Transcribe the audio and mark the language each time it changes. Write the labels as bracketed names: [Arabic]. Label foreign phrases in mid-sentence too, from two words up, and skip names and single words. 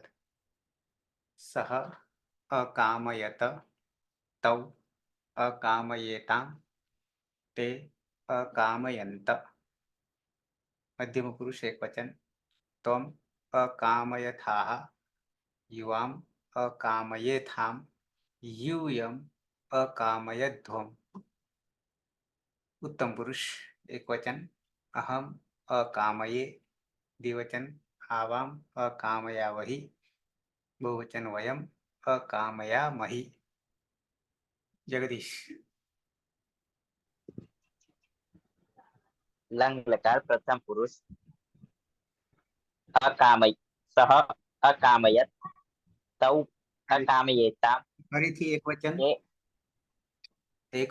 [Sanskrit] સહ અકામયત તૌ અકામયેતામ તે અકામયંત. મધ્યમ પુરુષ એક વચન, ત્વમ અકામયથાહ યુવામ અકામયેથામ यूयम अकामयध्वम. उत्तम पुरुष एक वचन, अहम अकामये द्विवचन, आवाम अकामयावहि बहुवचन, वयम अकामयामहि. जगदीश. લંગ લકાર પ્રથમ પુરુષ અકામય સહ અકામયત તૌ અકામયેતામ. [Gujarati] ફરીથી એક વચન. એ એક